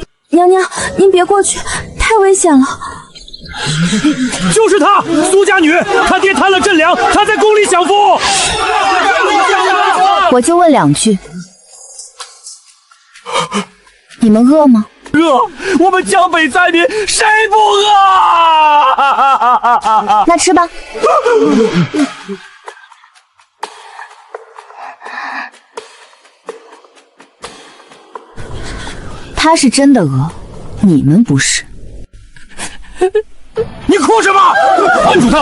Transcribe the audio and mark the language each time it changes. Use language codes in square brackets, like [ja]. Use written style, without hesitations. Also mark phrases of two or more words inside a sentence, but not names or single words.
[zh] 娘娘，您別過去，太危險了。就是他，蘇家女，他爹貪了鎮糧，他在宮裡享福。我就問2句，你們餓嗎？餓，我們江北災民誰不餓？那吃吧。他是真的餓，你們不是。你哭什麼？按住他！